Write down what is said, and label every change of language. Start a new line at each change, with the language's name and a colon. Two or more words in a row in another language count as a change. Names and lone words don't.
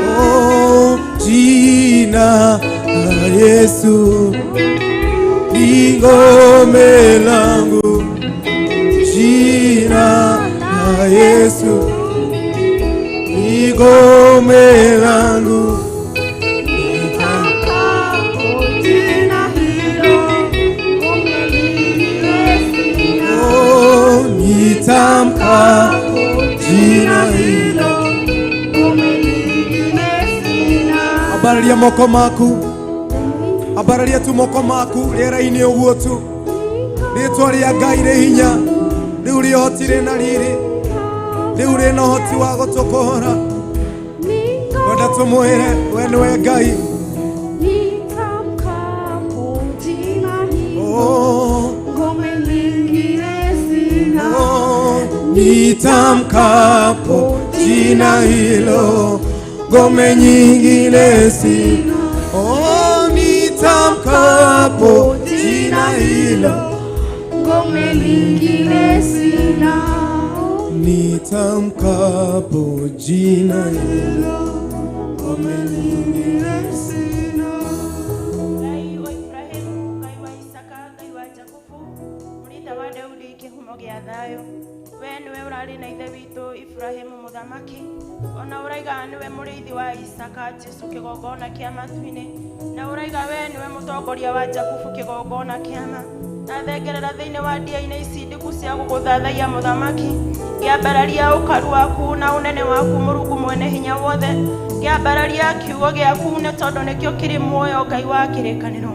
Swahili: Oh, jina la Yesu ni ngome langu, jina la Yesu ni ngome langu, nitamkapo jina hilo, ngome nyingine sina. Oh, nitamkapo jina hilo, ngome nyingine sina.
Kikuyu: Abararia moko maku, abararia tu moko maku rĩera-inĩ ũguo tu. Rĩĩtwa rĩa Ngai rĩ hinya, rĩu rĩhotire na rĩrĩ, rĩu rĩna ũhoti wa gũtũkũhora. Wenda tũmwĩre we nĩwe Ngai.
Swahili: Nitamkapo jina hilo, ngome nyingine sina. Nitamkapo jina hilo, ngome nyingine sina. Oh, nitamkapo jina hilo, ngome nyingine sina. Nitamkapo jina hilo, ngome nyingine sina.
Kikuyu: wa Daudi kĩhumo gĩa thayũ. We nĩwe ũrarĩ na ithe witũ Ibrahimu mũthamaki, ona ũraiga nĩwe mũrĩithi wa Isaka Jesu kĩgongona kĩa matu-inĩ, na ũraiga we nĩwe mũtongoria wa Jakubu kĩgongona kĩa ma. Na thengerera thĩinĩ wa ndia-inĩ ici ndiku cia gũgũthathaiya mũthamaki, ngĩambararia ũkaru waku na ũnene waku Mũrungu mwene hinya wothe, ngĩambararia kiugo gĩaku nĩ tondũ nĩkĩo kĩrĩ muoyo Ngai wa kĩrĩkanĩro.